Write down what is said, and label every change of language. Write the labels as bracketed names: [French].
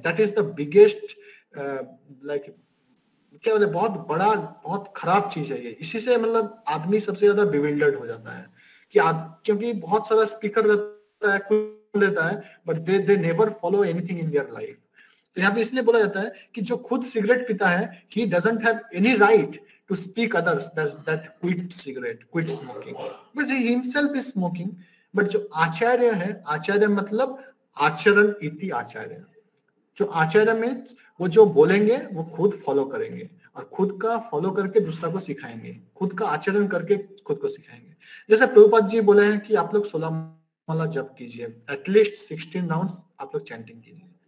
[English] that is the biggest [Hindi] like क्या बोले, बहुत खराब चीज है ये। इसी से मतलब आदमी सबसे ज्यादा बिविल्डर्ड हो जाता है कि क्योंकि बहुत सारा स्पीकर रहता है, कुछ लेता है, [English] But they never follow anything in their life. [Hindi] तो यहाँ पे इसलिए बोला जाता है कि जो खुद सिगरेट पीता है, [English] he doesn't have any right to speak others that quit cigarette, quit smoking, because he himself is smoking। [Hindi] But जो आचार्य है, आचार्य मतलब आचरण इति आचार्य। जो आचार्य में वो जो बोलेंगे वो खुद फॉलो करेंगे और खुद का फॉलो करके दूसरा को सिखाएंगे, खुद का आचरण करके खुद को सिखाएंगे। जैसे प्रभुपाद जी बोले हैं कि आप लोग 16 माला जप कीजिए, एटलीस्ट 16 राउंड्स आप लोग चैंटिंग कीजिए।